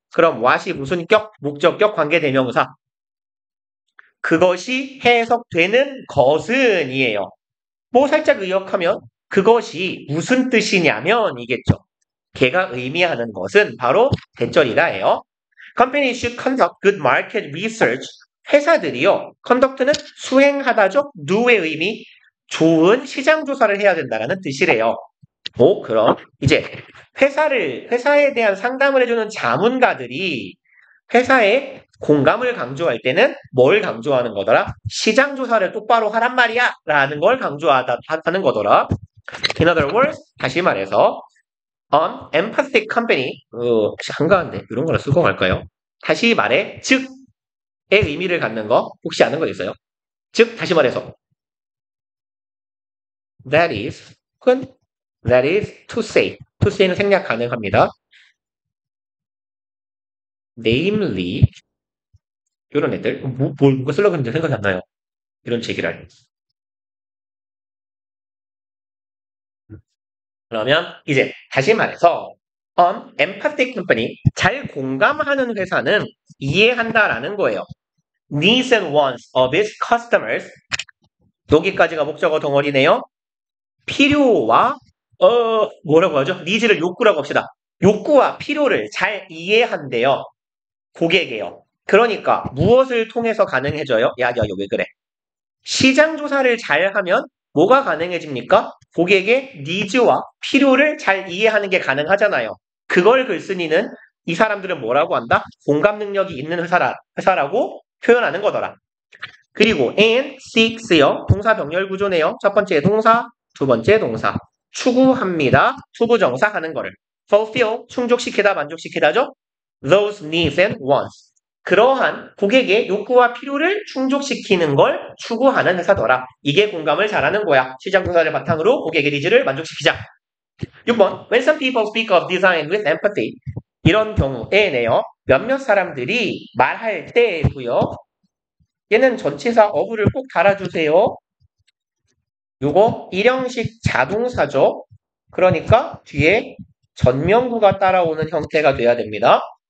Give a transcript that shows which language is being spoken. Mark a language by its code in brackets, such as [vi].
[ko] 그럼 what이 무슨 격? 목적격 관계대명사. 그것이 해석되는 것은 이에요. 뭐 살짝 의역하면 그것이 무슨 뜻이냐면 이겠죠. 걔가 의미하는 것은 바로 대절이다예요. [en] Companies should conduct good market research. [ko] 회사들이요. conduct는 수행하다죠. do의 의미 좋은 시장 조사를 해야 된다는 뜻이래요. 그럼 이제 회사에 대한 상담을 해주는 자문가들이 회사에 공감을 강조할 때는 뭘 강조하는 거더라? 시장 조사를 똑바로 하란 말이야 라는 걸 강조하는 거더라. [en] In other words, [ko] 다시 말해서 [en] An empathic company [ko] 혹시 한가한데 이런 거라 쓰고 갈까요? 다시 말해 즉의 의미를 갖는 거 혹시 아는 거 있어요? 즉 다시 말해서 that is 혹은 [en] that is to say [ko] 는 생략 가능합니다. namely 이런 애들 뭐가 쓰려고 했는데 생각이 안 나요. 이런 제기랄. 그러면 이제 다시 말해서 [en] an empathic company [ko] 잘 공감하는 회사는 이해한다라는 거예요. [en] Needs and wants of its customers [ko] 여기까지가 목적어 덩어리네요. 필요와 뭐라고 하죠? 니즈를 욕구라고 합시다. 욕구와 필요를 잘 이해한대요. 고객이에요. 그러니까 무엇을 통해서 가능해져요? 야, 왜 그래? 시장 조사를 잘 하면 뭐가 가능해집니까? 고객의 니즈와 필요를 잘 이해하는 게 가능하잖아요. 그걸 글쓴이는 이 사람들은 뭐라고 한다? 공감 능력이 있는 회사라고 표현하는 거더라. 그리고 [en] and seeks [ko] 요. 동사 병렬 구조네요. 첫 번째 동사, 두 번째 동사. 추구합니다. 투부정사 하는 거를. fulfill, 충족시키다, 만족시키다죠. [en] Those needs and wants. [ko] 그러한 고객의 욕구와 필요를 충족시키는 걸 추구하는 회사더라. 이게 공감을 잘하는 거야. 시장 조사를 바탕으로 고객의 니즈를 만족시키자. 6번. [en] When some people speak of design with empathy. [ko] 이런 경우에네요. 몇몇 사람들이 말할 때고요. 얘는 전치사 of를 꼭 달아주세요. 요거 일형식 자동사죠. 그러니까 뒤에 전명구가 따라오는 형태가 돼야 됩니다.